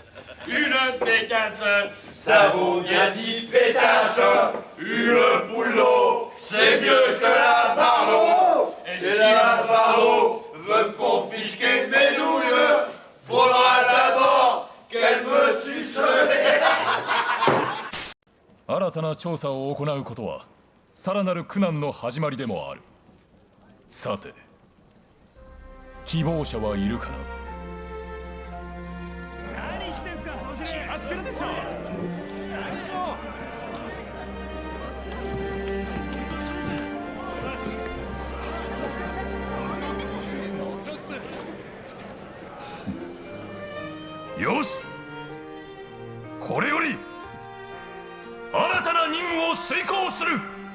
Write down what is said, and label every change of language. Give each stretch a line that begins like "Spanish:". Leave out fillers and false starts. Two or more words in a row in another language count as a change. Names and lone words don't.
French: Une pétasse, ça vaut bien 10 pétasses. Une boule d'eau, c'est mieux que la barreau. Et si la barreau veut confisquer mes douilles, faudra d'abord qu'elle me suce les...
Japanese: 新たな調査を行うことはさらなる苦難の始まりでもある。さて希望者はいるかな。何言ってんすか、総司令。決まってるでしょ。よし、これより新たな任務を遂行する。